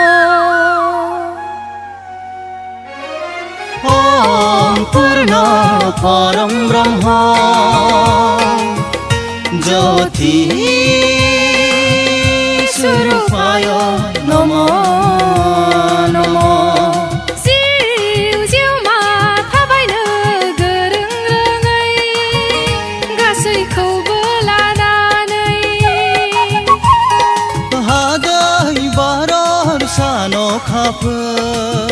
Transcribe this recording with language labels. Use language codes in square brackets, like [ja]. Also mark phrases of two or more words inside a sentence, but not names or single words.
[sa] ॐ पूर्ण परम ब्रह्म ज्योति स्वरूपाय नमो नमो [brx] जिउ जिउमा थाबायनो गोरों रोङै गासैखौबो लानानै हादै बारर सान अखाफोर